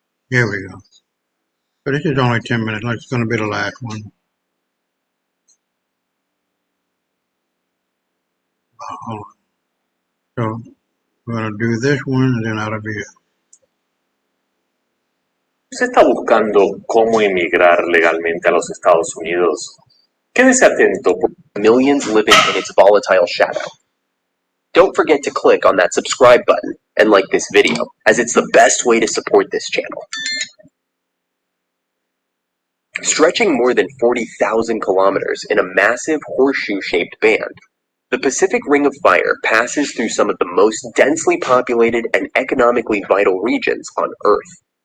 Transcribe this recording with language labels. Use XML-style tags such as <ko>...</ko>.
<en>Here we go. But this is only 10 minutes. Like it's going to be the last one. Hold on. So We're going to do this one and then out of here.</en> <es>¿Usted está buscando cómo emigrar legalmente a los Estados Unidos? Quédese atento.</es> <en>Millions living in its volatile shadow. Don't forget to click on that subscribe button and like this video, as it's the best way to support this channel. Stretching more than 40,000 kilometers in a massive horseshoe-shaped band, the Pacific Ring of Fire passes through some of the most densely populated and economically vital regions on Earth.</en>